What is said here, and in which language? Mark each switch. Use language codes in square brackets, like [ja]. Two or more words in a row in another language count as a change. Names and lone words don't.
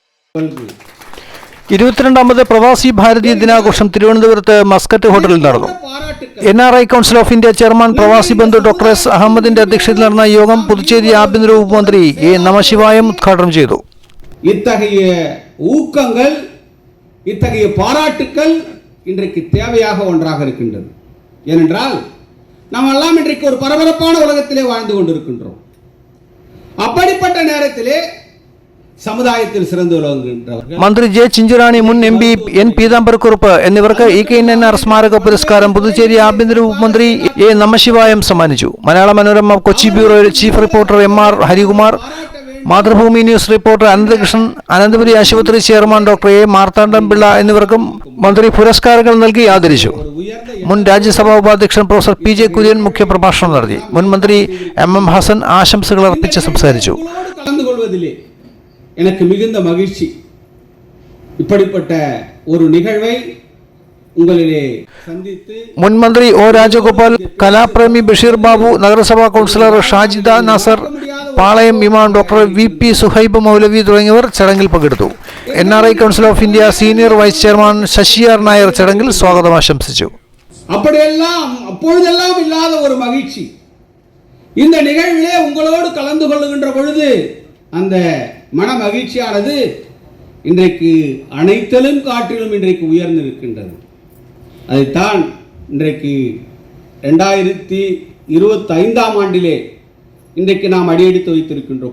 [ml] 22ാമത് പ്രവാസി ഭാരതീയ ദിനാഘോഷം തിരുവനന്തപുരത്ത് മസ്കറ്റ് ഹോട്ടലിൽ നടന്നു. NRI കൗൺസിൽ ഓഫ് ഇന്ത്യ ചെയർമാൻ പ്രവാസി ബന്ധു ഡോക്ടർ എസ് അഹമ്മദിന്റെ അധ്യക്ഷതയിൽ നടന്ന യോഗം പുതുച്ചേരി ആഭ്യന്തര വകുപ്പ് മന്ത്രി എ നമശിവായം ഉദ്ഘാടനം ചെയ്തു. [ta] இத்தகைய ஊக்கங்கள், இத்தகைய பாராட்டுக்கள் இன்றைக்கு தேவையாக ஒன்றாக இருக்கின்றது. ஏனென்றால் நாம் எல்லாம் இன்றைக்கு ஒரு பரபரப்பான உலகத்திலே வாழ்ந்து கொண்டிருக்கின்றோம். அப்படிப்பட்ட நேரத்திலே [ml] സമുദായത്തിൽ സിറന്നു വിളങ്ങുന്നവർ മന്ത്രി ജെ ചിഞ്ചുറാണി, മുൻ MP എൻ പീതാംബരക്കുറുപ്പ് എന്നിവർക്ക് EKNR സ്മാരക പുരസ്കാരം പുതുച്ചേരി ആഭ്യന്തര വകുപ്പ് മന്ത്രി എ നമശിവായം സമ്മാനിച്ചു. മലയാള മനോരമ കൊച്ചി ബ്യൂറോ ചീഫ് റിപ്പോർട്ടർ MR ഹരികുമാർ, മാതൃഭൂമി ന്യൂസ് റിപ്പോർട്ടർ അനന്തകൃഷ്ണൻ, അനന്തപുരി ആശുപത്രി ചെയർമാൻ ഡോക്ടർ എ മാർത്താണ്ഡം പിള്ള എന്നിവർക്കും മന്ത്രി പുരസ്കാരങ്ങൾ നൽകി ആദരിച്ചു. മുൻ രാജ്യസഭാ ഉപാധ്യക്ഷൻ പ്രൊഫസർ PJ കുര്യൻ മുഖ്യപ്രഭാഷണം നടത്തി. മുൻ മന്ത്രി MM ഹസൻ ആശംസകൾ അർപ്പിച്ച് സംസാരിച്ചു. [ta] எனக்கு மிகுந்த மகிழ்ச்சி. இப்படிப்பட்ட ஒரு நிகழ்வை உங்களிலே சந்தித்து [ml] മുൻ മന്ത്രി O രാജഗോപാൽ, കലാപ്രേമി ബഷീർ ബാബു, നഗരസഭാ കൗൺസിലർ ഷാജിദ നാസർ, പാളയം ഇമാം ഡോക്ടർ VP സുഹൈബ് മൗലവി തുടങ്ങിയവർ ചടങ്ങിൽ പങ്കെടുത്തു. NRI കൗൺസിൽ ഓഫ് ഇന്ത്യ സീനിയർ വൈസ് ചെയർമാൻ ശശിയാർ നായർ ചടങ്ങിൽ സ്വാഗതം ആശംസിച്ചു. [ta] அப்பொழுதெல்லாம் இல்லாத ஒரு மகிழ்ச்சி இந்த நிகழ்விலே உங்களோடு கலந்து கொள்ளுகின்ற பொழுது அந்த மன மகிழ்ச்சியானது இன்றைக்கு அனைத்திலும் காட்டிலும் இன்றைக்கு உயர்ந்து இருக்கின்றது. அதைத்தான் இன்றைக்கு 2025ஆம் ஆண்டிலே இன்றைக்கு நாம் அடியெடுத்து வைத்திருக்கின்றோம்.